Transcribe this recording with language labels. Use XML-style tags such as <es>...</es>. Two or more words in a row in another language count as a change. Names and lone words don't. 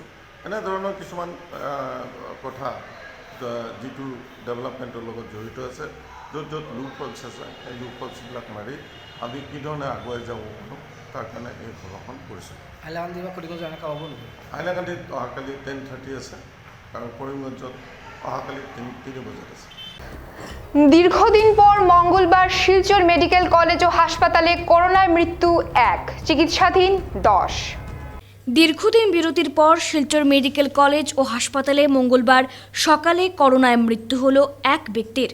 <as>এনেধৰণৰ কিছুমান কথা যিটো ডেভেলপমেণ্টৰ লগত জড়িত আছে, য'ত য'ত</as> <en>loop holes</en> <as>আছে সেই</as> <en>loop holes</en> <as>মাৰি আমি কি ধৰণে আগুৱাই যাব পাৰোঁ তাৰ কাৰণে এই সভাখন কৰিছোঁ। হাইলাকান্দিত অহাকালি 10:30 আছে আৰু কৰিমগঞ্জত অহাকালি 3 বজাত আছে।</as> <bn>দীর্ঘদিন পর মঙ্গলবার শিলচর মেডিকেল কলেজ ও হাসপাতালে করোনায় মৃত্যু 1, চিকিৎসাধীন 10। দীর্ঘদিন বিরতির পর শিলচর মেডিকেল কলেজ ও হাসপাতালে মঙ্গলবার সকালে করোনায় মৃত্যু হলো এক ব্যক্তির।</bn>